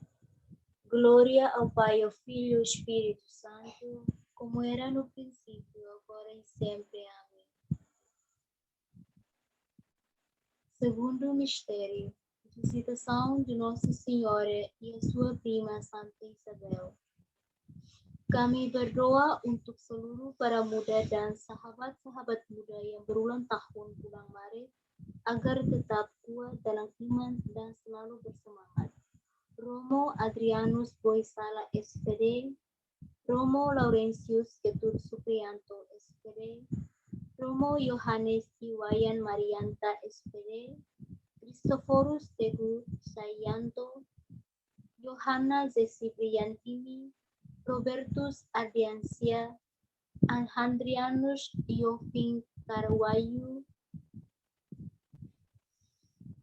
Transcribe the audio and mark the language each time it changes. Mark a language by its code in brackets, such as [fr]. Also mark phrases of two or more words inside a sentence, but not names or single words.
[pt] Glória ao Pai, ao Filho e ao Espírito Santo, como era no princípio, agora e sempre. Amém. Segundo mistério, visitação de Nossa Senhora e a sua prima Santa Isabel. [id] Kami berdoa untuk seluruh para muda dan sahabat-sahabat muda yang berulang tahun bulan Maret agar tetap kuat dalam iman dan selalu bersemangat. Romo Adrianus Boisala SPD, Romo Laurentius Ketur Suprianto SPD, Romo Yohanes Iwayan Marianta SPD, Christophorus Teguh Sayanto, Yohana Zesi Priantini, Robertus Ardiansyah, Alhandrianus Yoving Karwayu,